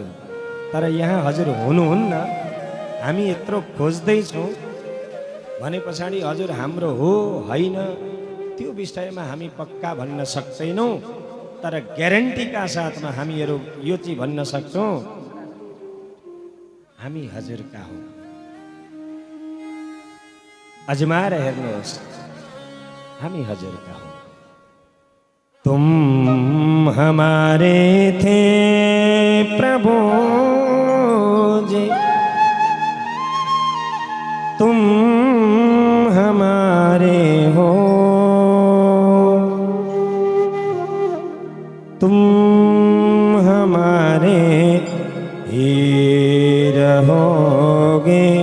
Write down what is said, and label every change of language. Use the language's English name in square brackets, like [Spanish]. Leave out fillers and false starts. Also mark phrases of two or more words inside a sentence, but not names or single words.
[Nepali] तर यहाँ हजुर हुनुहुन्न, हामी यत्रो खोज्दैछौँ भने पछाडि हजुर हाम्रो हो होइन त्यो विषयमा हामी पक्का भन्न सक्दैनौँ। तर ग्यारेन्टीका साथमा हामीहरू यो चाहिँ भन्न सक्छौँ, हामी हजुरका हौं। अजमाएर हेर्नुहोस्, हामी हजुरका हौं। [Hindi] तुम हमारे थे प्रभु जी, तुम हमारे हो, तुम हमारे ही रहोगे।